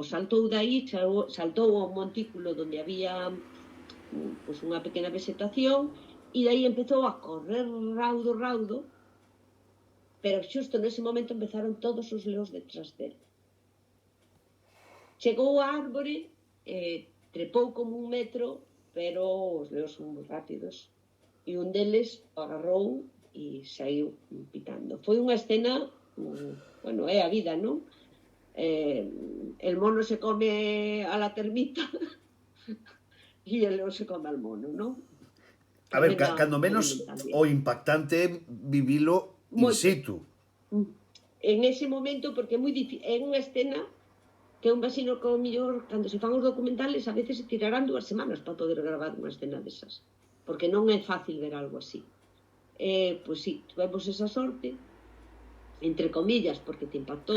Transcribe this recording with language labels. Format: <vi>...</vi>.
<gl>Saltou daí, saltou ao montículo onde había pois unha pequena vegetación, e daí empezou a correr raudo, pero xusto nese momento empezaron todos os leóns detrás dele. Chegou á árbore, trepou como 1 metro, pero os leóns son moi rápidos, e un deles agarrou e saiu pitando. Foi unha escena, bueno, é a vida, non?</gl> <es>El mono se come a la termita y el león se come al mono, ¿no?</es> <gl>A ver, Tremenda cando menos</gl> <es>también.</es> <gl>o impactante é vivilo in Moito. situ.</gl> <es>En ese momento,</es> <gl>porque é moi difícil, é unha escena que un vecino que o mellor, cando se fan os documentales, a veces se tirarán 2 semanas para poder gravar unha escena desas, porque non é fácil ver algo así. Pois sí, tuvemos esa sorte, entre comillas, porque te impactou.</gl>